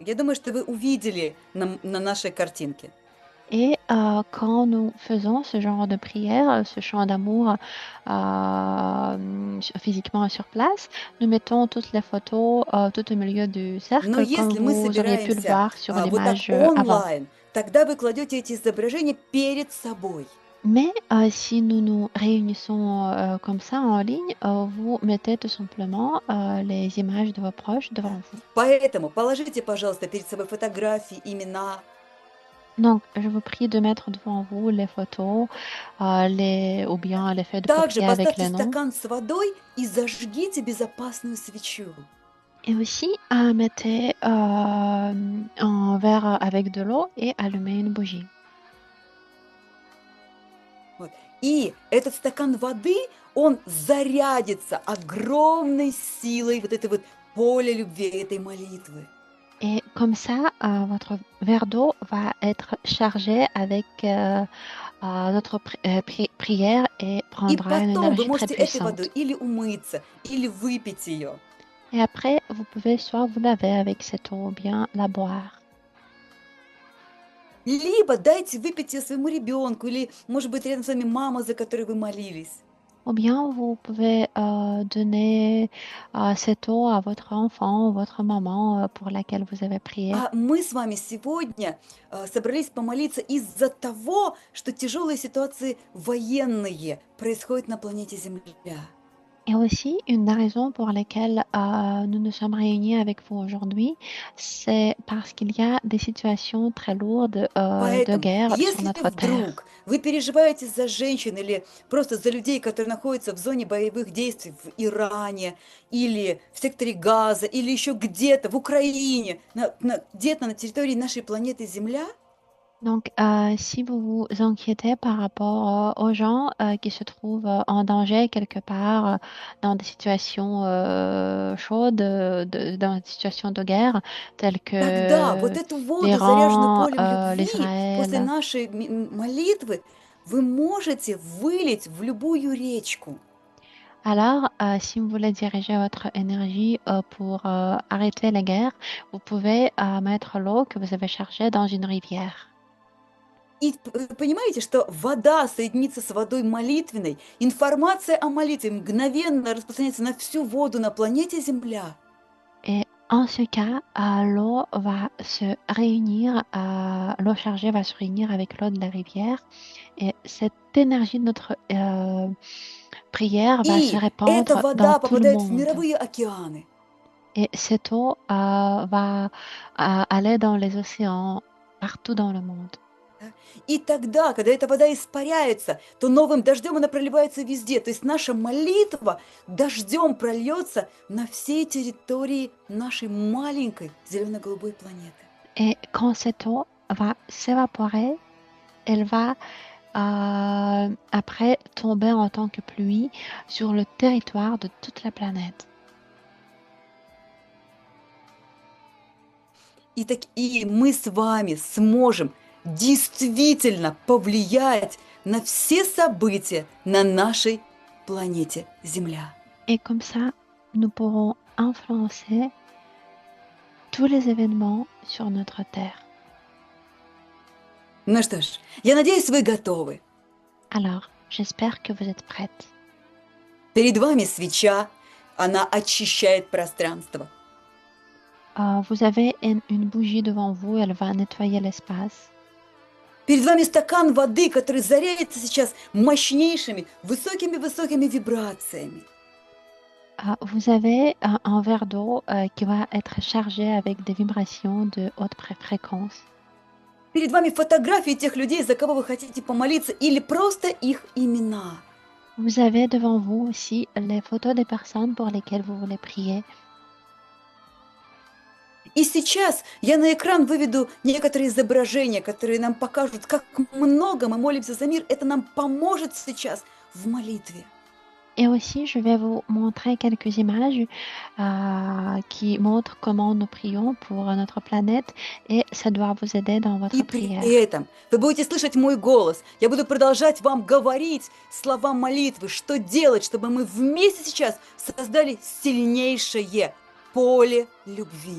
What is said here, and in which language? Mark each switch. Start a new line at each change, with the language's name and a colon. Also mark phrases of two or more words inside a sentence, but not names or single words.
Russian: Я думаю, что вы увидели на нашей картинке.
French: Et quand nous faisons ce genre de prière, ce chant d'amour physiquement sur place, nous mettons toutes les photos tout au milieu du cercle,
Russian: Но
French: comme
Russian: если мы
French: vous auriez pu le
Russian: собираемся
French: voir sur
Russian: вот так
French: l'image avant.
Russian: онлайн, тогда вы кладете эти изображения перед собой.
French: Mais si nous nous réunissons comme ça en ligne, vous mettez tout simplement les images de vos proches devant vous.
Russian: Поэтому положите, пожалуйста, перед собой фотографии, имена.
French: Donc, je vous prie de mettre devant vous les photos ou bien les feuilles de
Russian: Также
French: papier avec
Russian: поставьте
French: les noms.
Russian: стакан с водой и зажгите безопасную свечу.
French: Et aussi, mettez un verre avec de l'eau et allumez une bougie.
Russian: Вот. И этот стакан воды, он зарядится огромной силой вот этой вот поля любви, этой молитвы.
French: Et comme ça, votre verre d'eau va être chargé avec notre prière et
Russian: И
French: prendra une
Russian: потом вы
French: énergie très
Russian: можете этой
French: puissante.
Russian: водой или умыться, или выпить ее.
French: Et après, vous pouvez soit vous laver avec cette eau ou bien la boire.
Russian: Либо дайте выпить ее своему ребенку, или, может быть, рядом с вами мама, за которой вы молились.
French: Ou bien vous pouvez donner cette eau à votre enfant ou votre maman pour laquelle vous avez prié.
Russian: А мы с вами сегодня собрались помолиться из-за того, что тяжелые ситуации военные происходят на планете Земля.
French: Et aussi, une des raisons pour lesquelles nous nous sommes réunis avec vous aujourd'hui, c'est parce qu'il y a des situations très lourdes de
Russian: Поэтому,
French: guerre sur
Russian: если
French: notre terre.
Russian: вдруг вы переживаете за женщин или просто за людей, которые находятся в зоне боевых действий в Иране или в секторе Газа, или еще где-то в Украине, где-то на территории нашей планеты Земля,
French: Donc, si vous vous inquiétez par rapport aux gens qui se trouvent en danger quelque part dans des situations chaudes, dans des situations de guerre, telles
Russian: тогда
French: que
Russian: вот эту воду, заряженную
French: l'Iran,
Russian: полем любви, после
French: l'Israël,
Russian: нашей молитвы, вы можете вылить в любую речку.
French: alors si vous voulez diriger votre énergie pour arrêter la guerre, vous pouvez mettre l'eau que vous avez chargée dans une rivière.
Russian: И понимаете, что вода соединится с водой молитвенной, информация о молитве мгновенно распространяется на всю воду на планете Земля.
French: Et en ce cas, l'eau va se réunir, l'eau chargée va se réunir avec l'eau de la rivière et cette énergie de notre prière va se
Russian: И эта
French: répandre dans
Russian: вода
French: tout le
Russian: попадает в
French: monde.
Russian: мировые океаны.
French: Et cette eau va aller dans les océans, partout dans le monde.
Russian: И тогда, когда эта вода испаряется, то новым дождем она проливается везде. То есть наша молитва дождем прольется на всей территории нашей маленькой зелено-голубой планеты.
French: Et quand cette eau va s'évaporer, elle va après tomber en tant que pluie sur le territoire de toute la planète.
Russian: И мы с вами сможем действительно повлиять на все события на нашей планете Земля.
French: Et comme ça, nous pourrons influencer tous les événements sur notre Terre.
Russian: Ну что ж, я надеюсь, вы готовы.
French: Alors, j'espère que vous êtes prêtes.
Russian: Перед вами свеча, она очищает пространство.
French: Vous avez une bougie devant vous, elle va nettoyer l'espace.
Russian: Перед вами стакан воды, который заряется сейчас мощнейшими, высокими вибрациями.
French: Vous avez un verre d'eau qui va être chargé avec des vibrations de haute fréquence.
Russian: Перед вами фотографии тех людей, за кого вы хотите помолиться, или просто их имена.
French: Vous avez devant vous aussi les photos des personnes pour lesquelles vous voulez prier.
Russian: И сейчас я на экран выведу некоторые изображения, которые нам покажут, как много мы молимся за мир. Это нам поможет сейчас в молитве.
French: Et aussi, je vais vous montrer quelques images qui montrent comment nous prions pour notre planète et ça doit vous aider dans votre
Russian: И при
French: prière.
Russian: этом вы будете слышать мой голос. Я буду продолжать вам говорить слова молитвы, что делать, чтобы мы вместе сейчас создали сильнейшее поле любви.